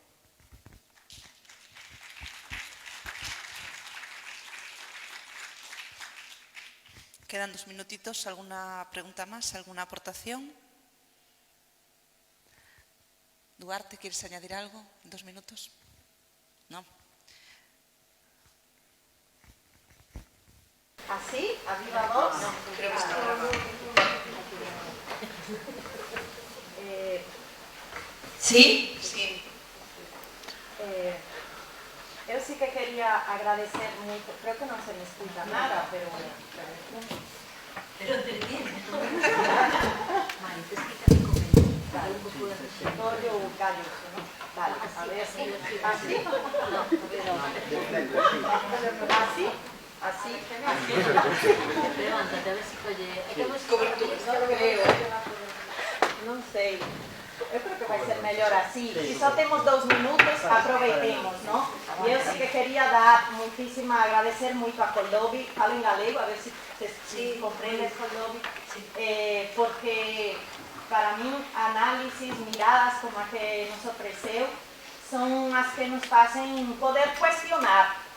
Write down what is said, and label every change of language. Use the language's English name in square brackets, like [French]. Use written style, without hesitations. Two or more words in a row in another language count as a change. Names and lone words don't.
[Spanish] Quedan 2 minutitos. ¿Alguna pregunta más? ¿Alguna aportación? Duarte, ¿quieres añadir algo en 2 minutos? ¿No? ¿Así? ¿A viva voz? No, creo que está grabado. ¿Sí? Sí. [Galician] Eu sí que quería agradecer moito, creo que non se me escuta nada, pero [Spanish] Pero te entiendes. Vittorio Galloso, ¿no? Vale, a ver si así. Así. Levántate, a ver si oye. [Galician] Non sei. Eu creo que vai ser mellor así. Si só temos 2 minutos, aproveitemos, ¿no? E eu sí que quería agradecer moito a Coldovi, falo en galego, a ver si comprendes, Coldovi, porque para mí análisis, miradas como a que nos ofreceu, son as que nos facen poder cuestionar